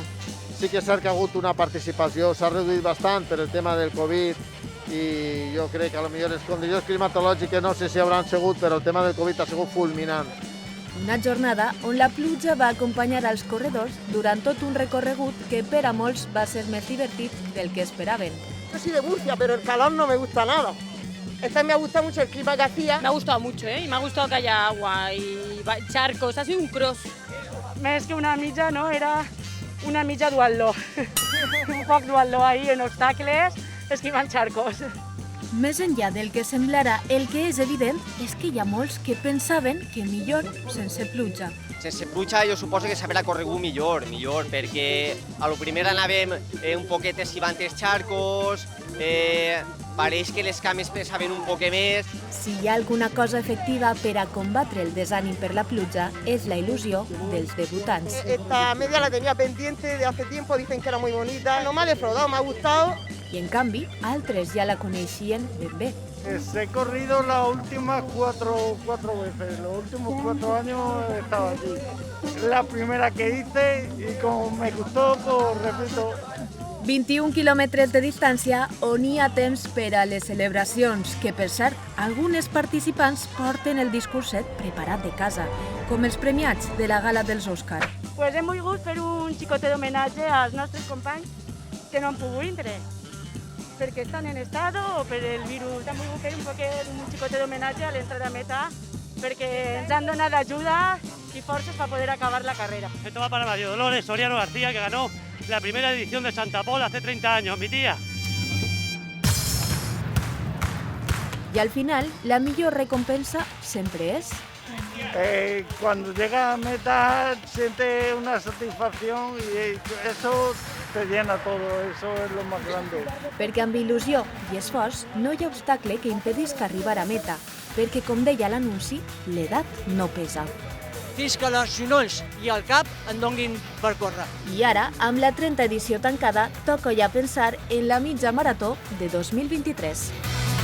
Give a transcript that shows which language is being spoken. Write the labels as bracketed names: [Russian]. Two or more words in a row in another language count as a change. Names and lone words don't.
[Catalan] Sí que és cert que ha hagut una participació, s'ha reduït bastant per el tema del Covid i jo crec que potser les condicions climatològiques no sé si hauran sigut, però el tema del Covid ha sigut fulminant. Una jornada on la pluja va acompanyar als corredors durant tot un recorregut que per a molts va ser més divertit del que esperaven. [Spanish] Yo soy de Murcia, pero el calor no me gusta nada. Esta me gusta mucho el clima que hacía. Me ha gustado mucho, y me ha gustado que haya agua y charcos, ha sido un cross. [Catalan] Més que una mitja, no? Era una mitja duatló. Un poc duatló ahí en obstacles, esquivant charcos. Més enllà del que semblarà, el que és evident és que hi ha molts que pensaven que millor sense pluja. Sense pluja jo suposo que s'haurà corregut millor, perquè a lo primer anàvem un poquet esquivant els charcos, pareix que les cames pesaven un poc més. Si hi ha alguna cosa efectiva per a combatre el desànim per la pluja, és la il·lusió dels debutants. [Spanish] Esta media la tenía pendiente de hace tiempo, dicen que era muy bonita. No me ha defraudado, me ha gustado. [Catalan] I en canvi, altres ja la coneixien ben bé. [Spanish] He corrido las últimas cuatro veces, los últimos 4 años he estado aquí. La primera que hice y como me gustó, pues repito. [Catalan] 21 quilòmetres de distància on hi ha temps per a les celebracions, que per cert, algunes participants porten el discurset preparat de casa, com els premiats de la gala dels Òscar. Pues hem volgut fer un xicotet d'homenatge als nostres companys que no han pogut entrar, perquè estan en estado o per el virus. Hem volgut fer un xicotet d'homenatge a l'entrada a meta perquè ens han donat ajuda y forces [Spanish] para poder acabar la carrera. Esto va para María Dolores Soriano García, que ganó la primera edición de Santa Pola hace 30 años, mi tía. [Catalan] I al final, la millor recompensa sempre és... [Spanish] Cuando llega a meta siente una satisfacción y eso te llena todo, eso es lo más grande. [Catalan] Perquè amb il·lusió i esforç no hi ha obstacle que impedisca arribar a meta, perquè, com deia l'anunci, l'edat no pesa. Fins que els genolls i el cap en donguin per córrer. I ara, amb la 30ª edició tancada, toca ja pensar en la mitja marató de 2023.